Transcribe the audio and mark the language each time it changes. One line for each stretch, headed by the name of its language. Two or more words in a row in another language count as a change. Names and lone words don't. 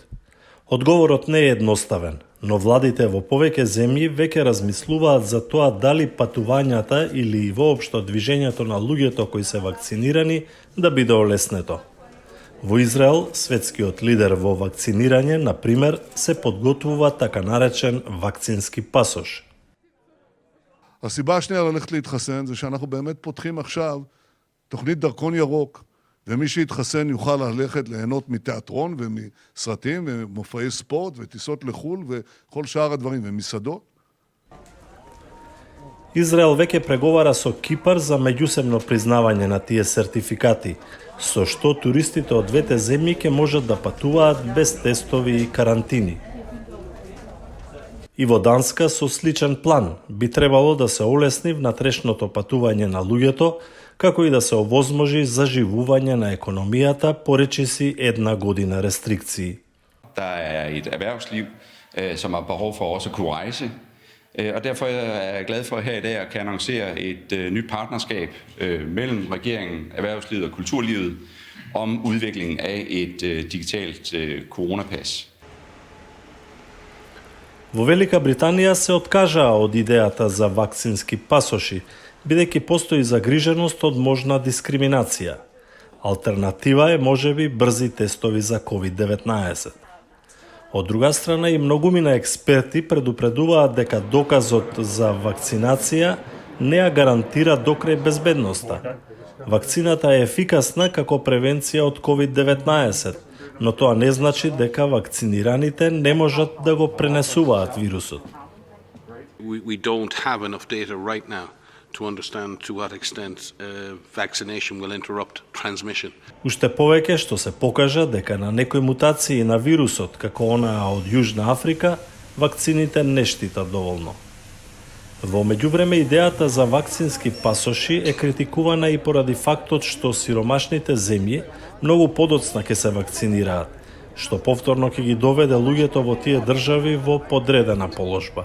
Macedonian: Одговорот не е едноставен, но владите во повеќе земји веќе размислуваат за тоа дали патувањата или воопшто движењето на луѓето кои се вакцинирани да биде олеснето. Во Израел, светскиот лидер во вакцинирање, например, се подготвува така наречен вакцински пасош.
Hebrew: הסיבה השנייה ללכת להתחסן זה שאנחנו באמת פותחים עכשיו תוכנית דרכון ירוק, ומי שיתחסן יוכל ללכת ליהנות מתיאטרון ומסרטים ומופעי ספורט וטיסות לחול וכל שאר הדברים ומסעדות.
Macedonian: Израел веќе преговара со Кипар за меѓусебно признавање на тие сертификати, со што туристите од двете земји ќе можат да патуваат без тестови и карантини. И во Данска со сличен план би требало да се олесни внатрешното патување на луѓето, како и да се овозможи заживување на економијата поречиси една година рестрикции.
Danish: Der er et erhvervsliv, som har behov for også at kunne rejse, og derfor er jeg glad for her i dag at kan annoncere et nyt partnerskab mellem regeringen, erhvervslivet og kulturlivet om udviklingen af et digitalt coronapas.
Macedonian: Во Велика Британија се откажаа од идејата за вакцински пасоши, бидејќи постои загриженост од можна дискриминација. Алтернатива е можеби брзи тестови за COVID-19. Од друга страна и многумина експерти предупредуваат дека доказот за вакцинација не ја гарантира докрај безбедноста. Вакцината е ефикасна како превенција од COVID-19, но тоа не значи дека вакцинираните не можат да го пренесуваат вирусот.
English: We don't have enough data right now to understand to what extent vaccination will interrupt transmission.
Macedonian: Уште повеќе што се покажа дека на некои мутации на вирусот, како онаа од Јужна Африка, вакцините не штитат доволно. Во меѓувреме идејата за вакцински пасоши е критикувана и поради фактот што сиромашните земји многу подоцна ќе се вакцинираат, што повторно ќе ги доведе луѓето во тие држави во подредена положба.